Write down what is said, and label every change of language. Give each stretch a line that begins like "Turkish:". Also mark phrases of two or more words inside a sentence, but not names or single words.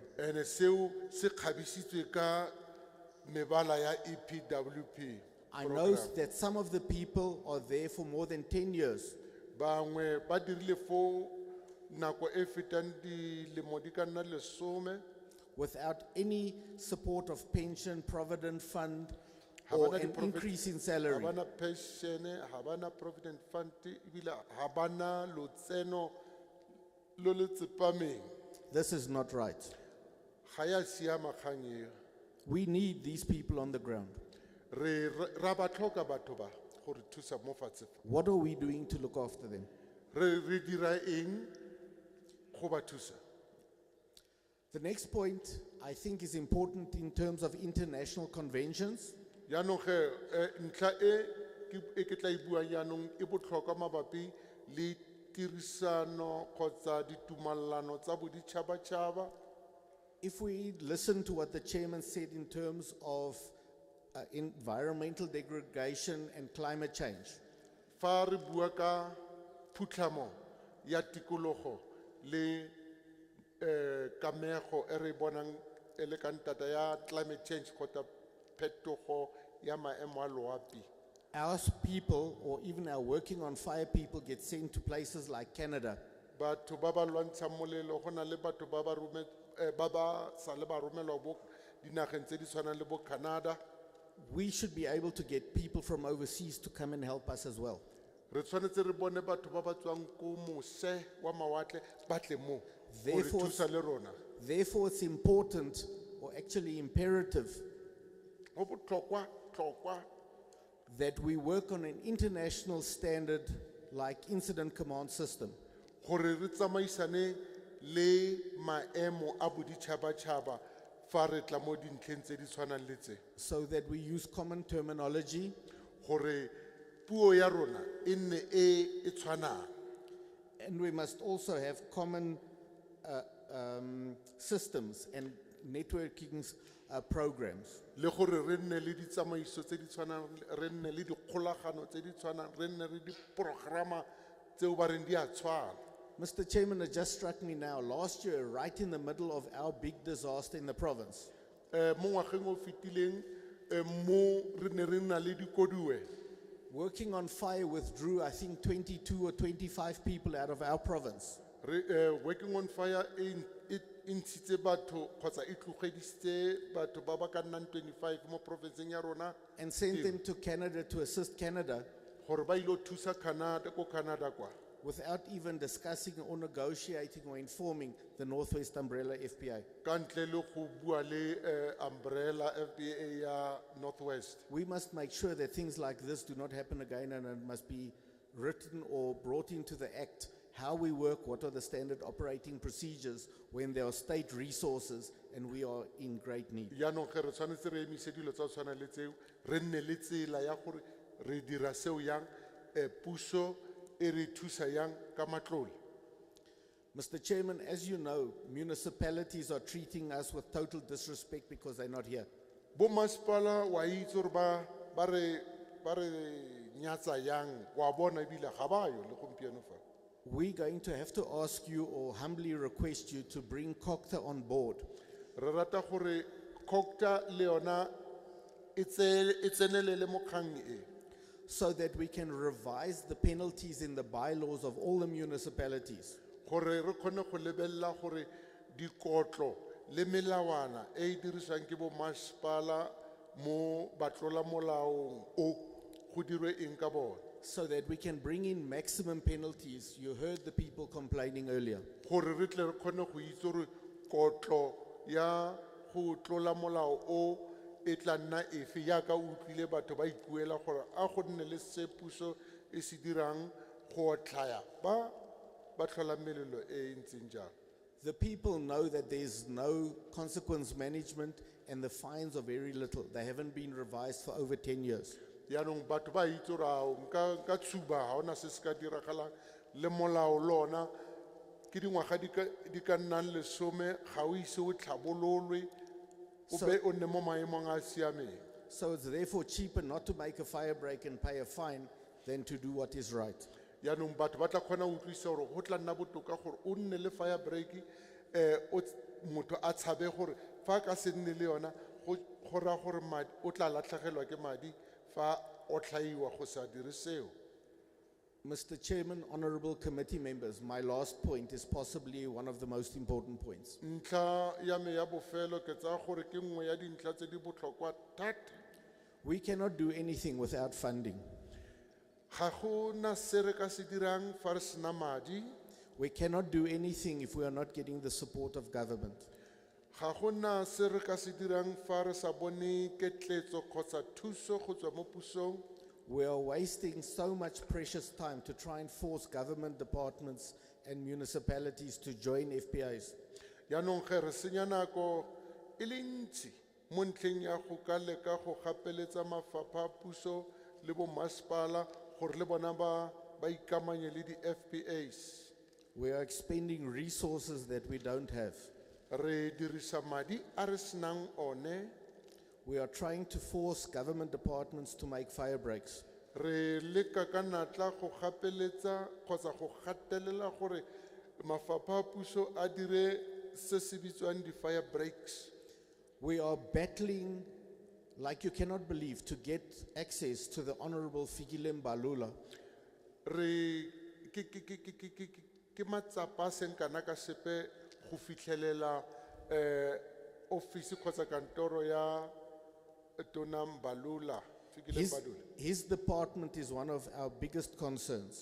Tswana: Ene seo se kgabisitswe ka mebala ya EPWP.
English: I know that some of the people are there for more than 10 years.
Tswana: Bangwe ba dirile fo nako e fetang dilemo di ka nna 10
English: without any support of pension, provident fund. or an increase in salary.
Tswana: Habana pension, habana
English: provident fund,
Tswana: ibile habana lotseno lo le tsepameng.
English: This is not right.
Tswana: Ga ya siama kgang eo.
English: We need these people on the ground.
Tswana: Ra ba tlhoka batho ba go re thusa mo fatshe fa.
English: What are we doing to look after them?
Tswana: Re dira eng go ba thusa.
English: The next point I think is important in terms of international conventions.
Tswana: Yaanong ntlha ke tla e buang yaanong e botlhokwa mabapi le tirisano kgotsa ditumallano tsa boditšhabatšhaba.
English: If we listen to what the chairman said in terms of environmental degradation and climate change,
Tswana: Fa re bua ka phutlhamo ya tikologo le kamego e re bonang e le ka ntata ya
English: climate change
Tswana: kgotsa phetogo ya maemo a loapi.
English: our people or even our working on fire people get sent to places like Canada.
Tswana: Batho ba ba lwantshang molelo go na le batho ba ba sa le ba romelwa bo dinageng tse di tshwanang le bo Canada.
English: We should be able to get people from overseas to come and help us as well.
Tswana: Re tshwanetse re bone batho ba ba tswang ko mose wa mawatle ba tle mo go re
English: Therefore,
Tswana: thusa le rona.
English: therefore it's important or actually imperative
Tswana: Go botlhokwa
English: that we work on an international standard like incident command system.
Tswana: gore re tsamaisane le maemo a boditšhabatšhaba fa re tla mo dintlheng tse di tshwanang le tse.
English: So that we use common terminology
Tswana: Gore puo ya rona e nne e tshwanang.
English: and we must also have common systems and networking programs.
Tswana: Le gore re nne le ditsamaiso tse di tshwanang, re nne le dikgolagano tse di tshwanang, re nne le diprograma tseo ba reng di a tshwana.
English: Mr. Chairman, it just struck me now, last year, right in the middle of our big disaster in the province,
Tswana: Mo ngwageng o fetileng mo re ne re na le dikoduwe.
English: working on fire withdrew, I think, 22 or 25 people out of our province.
Tswana: Working on fire e ntshitse batho kgotsa e tlogedisitse batho ba ba ka nnang 25 mo provinceng ya rona
English: And sent them to Canada to assist Canada
Tswana: gore ba ilo thusa Canada ko Canada kwa.
English: without even discussing or negotiating or informing the Northwest Umbrella FPA.
Tswana: Ka ntle le go bua le umbrella FBA ya Northwest.
English: We must make sure that things like this do not happen again, and it must be written or brought into the act how we work, what are the standard operating procedures when there are state resources and we are in great need.
Tswana: Yaanong ge re tshwanetse re emise dilo tsa go tshwana le tseo, re nne le tsela ya gore re dira seo yang, puso e re thusa yang ka matlole.
English: Mr. Chairman, as you know, municipalities are treating us with total disrespect because they're not here.
Tswana: Bo masepala wa itse gore ba re nyatsa yang, wa bona ebile ga ba yo le gompieno fa.
English: We're going to have to ask you or humbly request you to bring COCTA on board
Tswana: Re rata gore COCTA le yona e tsenelele mo kgang e.
English: so that we can revise the penalties in the bylaws of all the municipalities.
Tswana: Gore re kgone go lebella gore dikotlo le melawana e dirisiwang ke bo masepala mo batlola molaong o go dirwe eng ka bona.
English: So that we can bring in maximum penalties. You heard the people complaining earlier.
Tswana: Gore re tle re kgone go itse gore kotlo ya go tlola molao o e tla nna efe yaka o utlwile batho ba ipuela gore a go nne le se puso e se dirang go otlhaya ba tlhola melelo e ntseng jalo.
English: The people know that there's no consequence management and the fines are very little. They haven't been revised for over 10 years.
Tswana: Yaanong batho ba itse gore nka tshuba ga ona se se ka diragalang le molao lona ke dingwaga di ka nnang 10 ga o ise o tlhabololwe o be o nne mo maemong a siameng.
English: So it's therefore cheaper not to make a fire break and pay a fine than to do what is right.
Tswana: Yaanong batho ba tla kgona go utlwisa gore go tla nna botoka gore o nne le
English: fire break
Tswana: motho a tshabe gore fa a ka se nne le yona go raya gore madi o tla latlhegelwa ke madi fa o tlhaiwa go sa dire seo.
English: Mr. Chairman, honorable committee members, my last point is possibly one of the most important points.
Tswana: Ntlha ya me ya bofelo ke tsaya gore ke nngwe ya dintlha tse di botlhokwa thata.
English: We cannot do anything without funding.
Tswana: Ga go na se re ka se dirang fa re sena madi.
English: We cannot do anything if we are not getting the support of government.
Tswana: Ga go na se re ka se dirang fa re sa bone ketletso kgotsa thuso go tswa mo pusong.
English: We are wasting so much precious time to try and force government departments and municipalities to join FPIs.
Tswana: Yaanong ge re senya nako e le ntsi mo ntlheng ya go ka leka go gapeletsa mafapha a puso le bo masepala gore le bona ba ikamanye le di-FPAs.
English: We are expending resources that we don't have.
Tswana: Re dirisa madi a re senang one.
English: We are trying to force government departments to make fire breaks.
Tswana: Re leka ka natla go gapeletsa kgotsa go gatelela gore mafapha a puso a dire se se bitswang di-
English: fire breaks. We are battling, like you cannot believe, to get access to the Honorable Fikile Mbalula.
Tswana: Re ke matsapa a seng kana ka sepe go fitlhelela office kgotsa kantoro ya Tona Mbalula, Fikile Mbalula.
English: His department is one of our biggest concerns.